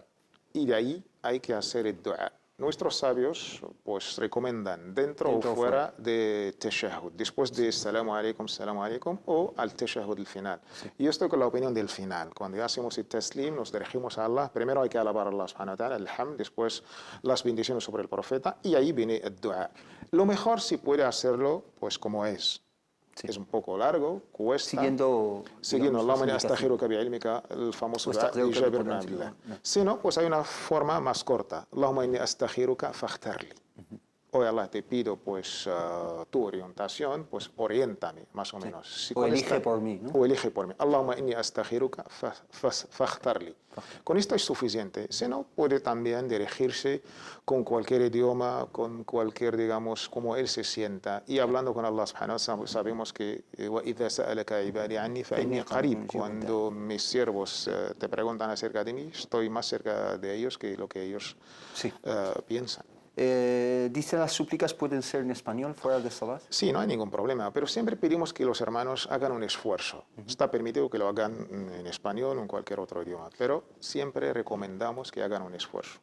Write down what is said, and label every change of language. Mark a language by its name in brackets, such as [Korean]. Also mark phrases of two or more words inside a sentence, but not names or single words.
[Spanish] Y de ahí hay que hacer el dua. Nuestros sabios pues recomiendan dentro o fuera de tashahhud, después de [Arabic] السلام عليكم [Spanish] o al tashahhud del final. Sí. Y esto con la opinión del final. Cuando ya hacemos el taslim, nos dirigimos a Allah. Primero hay que alabar a Allah [Arabic] سبحانه وتعالى, [Spanish] el hamd, después las bendiciones sobre el profeta, y ahí viene el dua. Lo mejor si puede hacerlo pues como es. Sí. Es un poco largo, cuesta. Siguiendo [Arabic] اللهم إني أستغفرك بعلمك, [Spanish] el famoso dua de Jabir ibn Abdullah. Si no, pues hay una forma más corta. [Arabic] اللهم إني أستغفرك فاختر لي. [Spanish] O Allah, te pido pues tu orientación, pues oriéntame, más o menos. Si o elige por mí, ¿no? O elige por mí. [Arabic] اللهم إني أستغفرك فاختر لي. [Spanish] Con esto es suficiente. Si no, puede también dirigirse con cualquier idioma, con cualquier, digamos, como él se sienta. Y hablando con Allah [Arabic] سبحانه وتعالى, [Spanish] sabemos que [Arabic] وَإِذَا سَأَلَكَ عِبَادِي عَنِّي فَإِنِّي قَرِيب. [Spanish] Cuando mis siervos te preguntan acerca de mí, estoy más cerca de ellos que lo que ellos piensan. ¿Dice las súplicas pueden ser en español fuera de salat? Sí, no hay ningún problema, pero siempre pedimos que los hermanos hagan un esfuerzo. Está permitido que lo hagan en español o en cualquier otro idioma, pero siempre recomendamos que hagan un esfuerzo.